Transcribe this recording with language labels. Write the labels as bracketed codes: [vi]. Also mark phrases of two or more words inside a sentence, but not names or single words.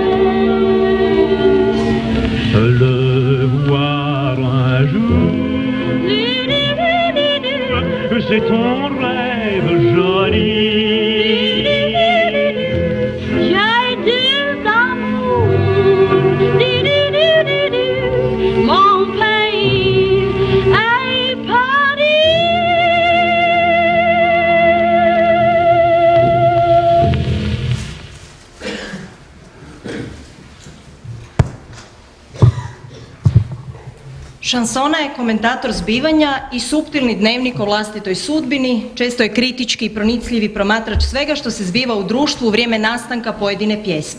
[fr] Le voir un jour, c'est ton rêve joli. J'ai deux amours, mon pays est Paris. [hr] Šansona je komentator zbivanja i suptilni dnevnik o vlastitoj sudbini, često je kritički i pronicljivi promatrač svega što se zbiva u društvu u vrijeme nastanka pojedine pjesme.